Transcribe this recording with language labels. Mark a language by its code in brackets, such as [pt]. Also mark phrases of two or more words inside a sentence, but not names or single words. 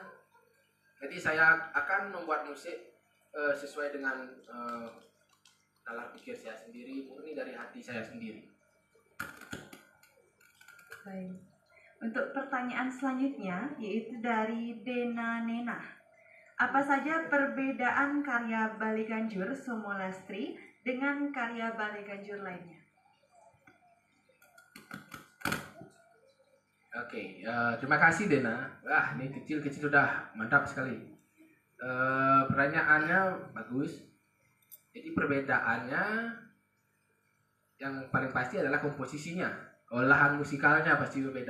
[id] Jadi saya akan membuat musik sesuai dengan nalar pikir saya sendiri, murni dari hati saya sendiri. Baik. Untuk pertanyaan selanjutnya yaitu dari Dena Nena. Apa saja perbedaan karya Bali Ganjur Somo Lastri dengan karya Bali Ganjur lainnya? Oke, terima kasih Dena. Wah, ini kecil-kecil sudah mantap sekali. Pertanyaannya bagus. Jadi perbedaannya yang paling pasti adalah komposisinya, olahan musikalnya pasti berbeda.